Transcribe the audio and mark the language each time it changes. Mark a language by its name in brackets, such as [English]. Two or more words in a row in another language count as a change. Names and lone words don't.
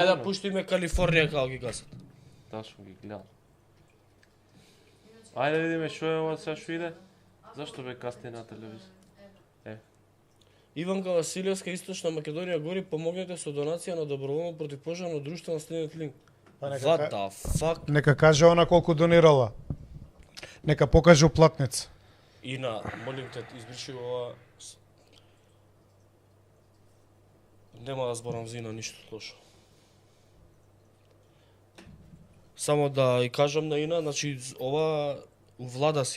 [Macedonian] да пуштиме Калифорнија како ги гасат. Ташко ги гледам. Ајде да видиме што е ова сега што иде. Зашто бе касни на телевизија? Иванка Василевска, Источна Македонија гори, помогнете со донација на доброволно противпожарно друштво на следниот линк. Па [English] What the fuck? [Macedonian] Нека каже она колку донирала. Нека покаже уплатница. Ина, молим те, избриши го ова. Нема да зборам за Ина ништо лошо. Само да и кажам на Ина, значи ова у влада си.